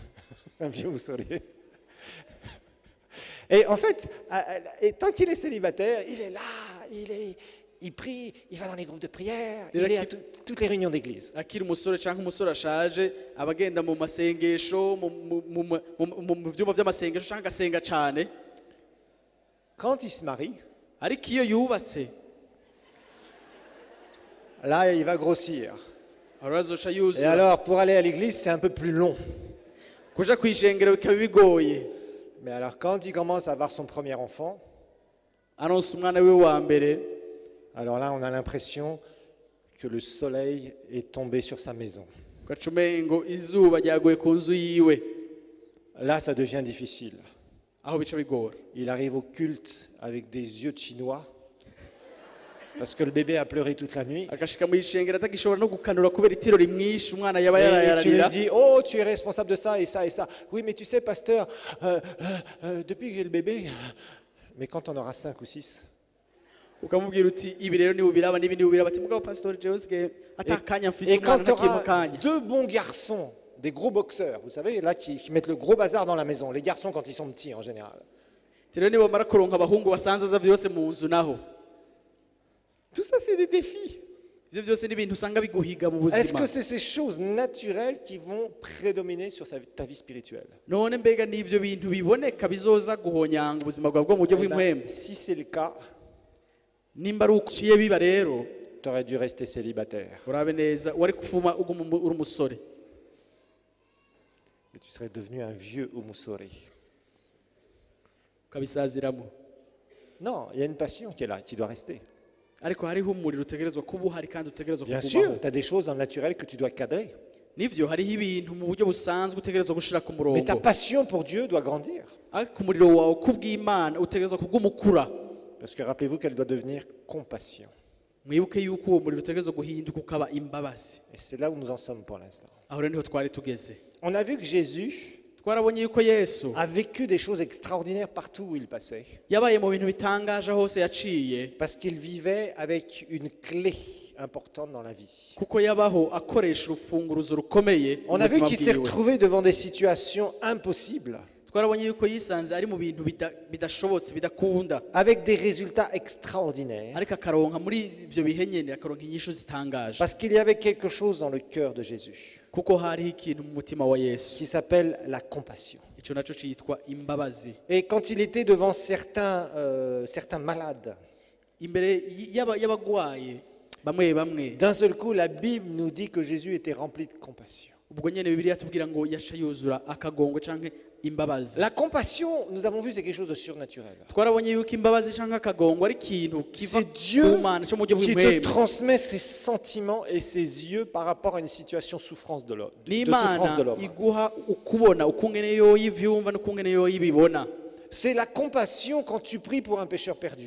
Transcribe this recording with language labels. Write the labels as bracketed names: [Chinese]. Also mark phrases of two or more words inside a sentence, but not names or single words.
[French] C'est un vieux Oumoussoré. Et en fait, et tant qu'il est célibataire, il est là, il prie, il va dans les groupes de prière, il est à toutes les réunions d'église. [Rundi] Akiri umusore canke umusore ashaje abagenda mu masengesho mu vyumba vy'amasengesho canke agasenga cane. [French] Quand il se marie, [Rundi] Ariko iyo yubatse [French] là, il va grossir. [Rundi] arazoca [French] Et [Rundi] yuzura. [French] alors, pour aller à l'église, c'est un peu plus long. [Rundi] Kuja kwishengero bikaba bigoye. [French] Mais alors, quand il commence à avoir son premier enfant, [Rundi] Aronse umwana wiwe wa mbere, [French] alors là, on a l'impression que le soleil est tombé sur sa maison. [Rundi] ugaca umengo izuba ryaguye ku nzu yiwe. [French] Là, ça devient difficile. [Rundi] Aho bica bigora. [French] Il arrive au culte avec des yeux de chinois, parce que le bébé a pleuré toute la nuit. [Rundi] Agashika mu ishengero atagishobora no gukanura kubera itiro rimwishe umwana yaba [French] Et tu lui [Rundi] yarayararira. [French] dis, oh, tu es responsable de ça et ça et ça. Oui, mais tu sais, pasteur, depuis que j'ai le bébé, mais quand on aura 5 ou 6, [Rundi] Ukamubwira uti ibi rero ni ubiraba n'ibindi ubiraba ati mugabo pastor Jewe sigaye atakanya mfise [French] et [Rundi] umwana [French] quand tu [Rundi] ntakiye mu [French] auras [Rundi] kanya. [French] 2 bons garçons, des gros boxeurs, vous savez, là, qui mettent le gros bazar dans la maison, les garçons quand ils sont petits en général. [Rundi] Rero nibamara kuronka abahungu basanzaza vyose mu nzu naho. [French] Tout ça, c'est des défis. [Rundi] Ivyo vyose ni ibintu usanga biguhiga mu [French] Est-ce [Rundi] buzima. [French] que c'est ces choses naturelles qui vont prédominer sur ta vie spirituelle? [Rundi] None mbega n'ivyo bintu biboneka bizoza guhonyanga ubuzima bwawe bwo mu buryo [French] Eh ben, [Rundi] bw'impwemu? [French] si c'est le cas, [Rundi] Nimba ari uko uciye biba rero [French] tu aurais dû rester célibataire [Rundi] urabe neza wari kuvuma uguma uri umusore [French] et tu serais devenu un vieux Oumoussoré. [Rundi] ukabisaziramo. [French] Non, il y a une passion qui est là, qui doit rester. [Rundi] Ariko hariho umuriro utegerezwa kuba uhari kandi utegerezwa [French] Bien [Rundi] kugumaho. [French] sûr, tu as des choses dans le naturel que tu dois cadrer. [Rundi] Nivyo hariho ibintu mu buryo busanzwe utegerezwa gushira ku [French] Mais ta [Rundi] murongo. [French] passion pour Dieu doit grandir. [Rundi] Ariko umuriro wawe kubw'Imana utegerezwa kuguma ukura. [French] Parce que rappelez-vous qu'elle doit devenir compassion. [Rundi] Mwibuke yuko uwo muriro utegerezwa guhinduka ukaba imbabazi. [French] Et c'est là où nous en sommes pour l'instant. [Rundi] Aho rero niho twari tugeze. [French] On a vu que Jésus [Rundi] Twarabonye yuko Yesu [French] a vécu des choses extraordinaires partout où il passait. [Rundi] yabaye mu bintu bitangaje hose yaciye, [French] Parce qu'il vivait avec une clé importante dans la vie. [Rundi] kuko yabaho akoresha urufunguruzo rukomeye mu [French] On a vu [Rundi] buzima [French] qu'il s'est [Rundi] bwiwe. [French] retrouvé devant des situations impossibles, [Rundi] Twarabonye yuko yisanze ari mu bintu bidashobotse bidakunda, [French] avec des résultats extraordinaires. [Rundi] ariko akaronka muri ibyo bihe nyene akaronka inyishu zitangaje, [French] Parce qu'il y avait quelque chose dans le cœur de Jésus [Rundi] kuko hariho ikintu mu mutima wa Yesu, [French] qui s'appelle la compassion. [Rundi] ico naco citwa imbabazi. [French] Et quand il était devant certains malades, [Rundi] Imbere y'abagwaye bamwe bamwe, [French] d'un seul coup, la Bible nous dit que Jésus était rempli de compassion. [Rundi] ubwo nyene Bibiliya tubwira ngo yaca yuzura akagongwe canke imbabazi. [French] La compassion, nous avons vu, c'est quelque chose de surnaturel. [Rundi] Twarabonye yuko imbabazi canke akagongwe ari ikintu kiva [French] C'est Dieu [Rundi] ku Mana co mu buryo [French] qui te [Rundi] bw'impwemu. [French] transmet ses sentiments et ses yeux par rapport à une situation de souffrance de l'homme. [Rundi] N'Imana iguha ukubona ukungene yoyivyumva n'ukungene yoyibibona. [French] C'est la compassion quand tu pries pour un pécheur perdu.